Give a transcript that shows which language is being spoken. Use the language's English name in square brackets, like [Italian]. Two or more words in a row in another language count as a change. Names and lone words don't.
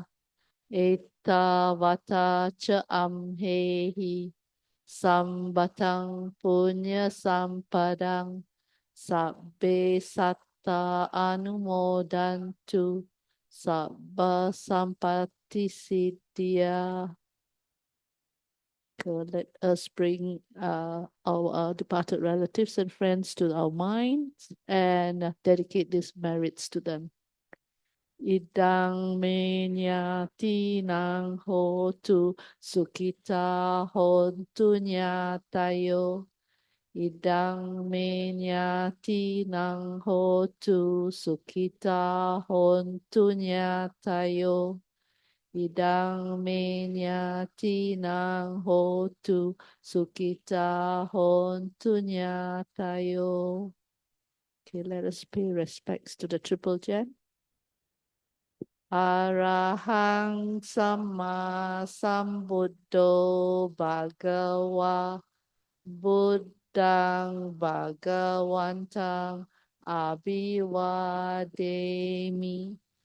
[Pali] Etta vata cha amhehi sambatang punya sampadang sabbe satta anumodantu sabba sampatti siddhya. [English] Let us bring our departed relatives and friends to our minds and dedicate these merits to them. [Pali] Idang menyati nang hotu sukita hontu nyatayo. Idang menyati nang hotu sukita hontu nyatayo. Idang menyati nang hotu sukita hontu nyatayo. [English] Okay, let us pay respects to the triple gem. [Pali] Arahang Sama Sambuddho Bhagawa Buddhang Bhagawantang Abhivademi.